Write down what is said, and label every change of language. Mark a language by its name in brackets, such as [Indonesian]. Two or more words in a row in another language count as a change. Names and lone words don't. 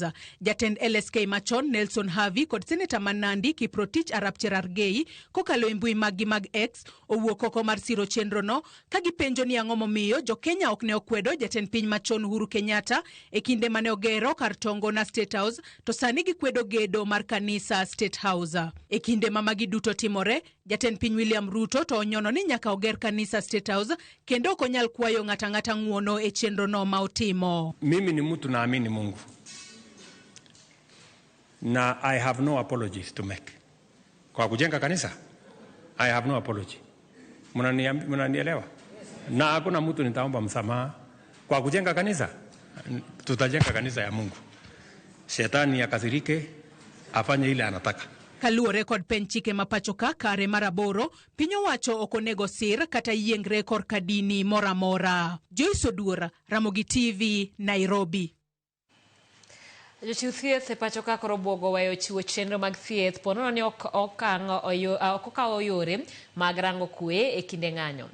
[Luo (Kenya and Tanzania)] Jatend LSK machon Nelson Havi kod Senator Manandi Kiprotich Arap Cherargei kokalo e mbui mag X owuok oko mar siro chenro no ka gipenjo ni ang'o momiyo jo Kenya ok ne okwedo jatend piny machon Uhuru Kenyatta e kinde mane ogero kar tongo na State House to sani gikwedo gedo mar kanisa State House. E kinde ma magi duto timore, jatend piny William Ruto to onyono ni nyaka oger kanisa State House kendo ok onyal kwayo ng'ata ng'uono e chenro no ma otimo. [Swahili] Mimi ni mtu naamini Mungu. [English] Na I have no apologies to make. [Swahili] Kwa kujenga kanisa, [English] I have no apology. [Swahili] Mnanielewa? Na hakuna mtu nitaomba msamaha kwa kujenga kanisa. Tutajenga kanisa ya Mungu. Shetani akasirike, afanye ile anataka. [Luo (Kenya and Tanzania)] Kaluwore kod penj chike mapachoka kare maraboro, piny owacho okonego sir kata yiengre korka dini moramora. Joyce Oduor, Ramogi TV, Nairobi. Jochiw thieth e pachoka koro buogo weyo chiwo chenro mag thieth ponono ni okawo yore mag rango kwe e kinde ng'anyo.